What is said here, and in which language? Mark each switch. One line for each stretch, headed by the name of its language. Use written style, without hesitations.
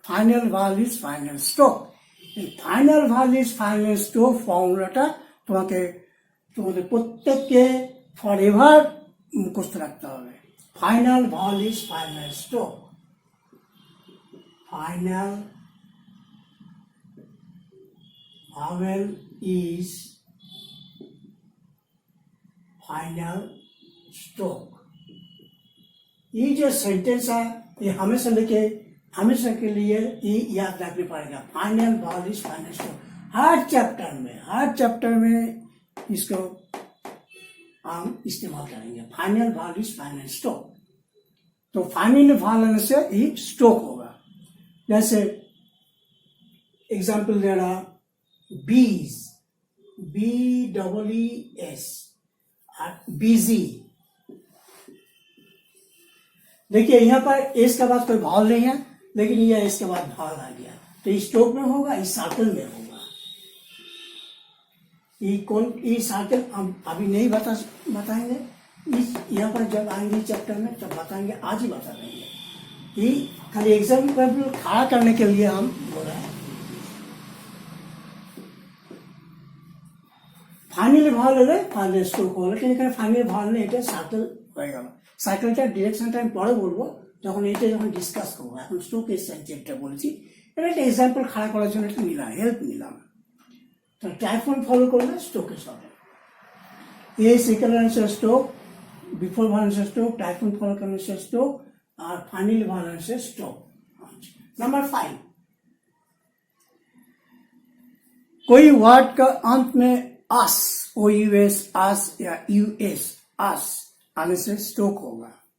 Bangla: Final Bhawal is final stroke. এই final Bhawal is final stroke ফর্মুলাটা তোমাদের প্রত্যেককে ফর এভার মুখস্থ রাখতে হবে। Final Bhawal is final stroke,
English: final vowel is final stroke।
Hindi: ये जो सेंटेंस है ये हमेशा के लिए ये याद रखने पड़ेगा। Final Bhawal is final stroke. हर chapter में इसको हम इस्तेमाल करेंगे। Final Bhawal is final stroke. तो फाइनल भावल से ही स्ट्रोक होगा। जैसे एग्जाम्पल दे रहा, बीज, BEES, बिजी। देखिए यहाँ पर एस के बाद कोई भावल नहीं है, लेकिन यह एस के बाद भावल आ गया, तो इस स्ट्रोक में होगा, इस सर्कल में होगा। ये सर्कल हम अभी नहीं बताएंगे, इस यहाँ पर जब आएंगे चैप्टर में तब बताएंगे, आज ही बता देंगे। ये खाली एग्जाम्पल खड़ा करने के लिए हम बोल रहे हैं।
Bangla: ফাইনালি ভাওয়াল হলে ফাইনাল স্ট্রোক হবে, কিন্তু এখানে ফাইনালি ভাওয়াল নেই, এটা সার্কেল হয়ে গেল। সার্কেলটার ডিরেকশনটা আমি পরে বলবো, যখন যখন ডিসকাস করবো। এখন স্ট্রোক এস যেটা বলছি, এটা একটা এক্সাম্পল খাড়া করার জন্য একটা নিলাম, হেল্প নিলাম। তো টাইফুন ফলো করলে স্ট্রোক এস হবে।
Hindi: ए second stroke, before वालेंस stroke, typhoon follow stroke और फाइनल वालेंस स्ट्रोक। नंबर 5, कोई वर्ड का अंत में अस, ओ यू एस, अस या यू एस, अस आने से स्ट्रोक होगा।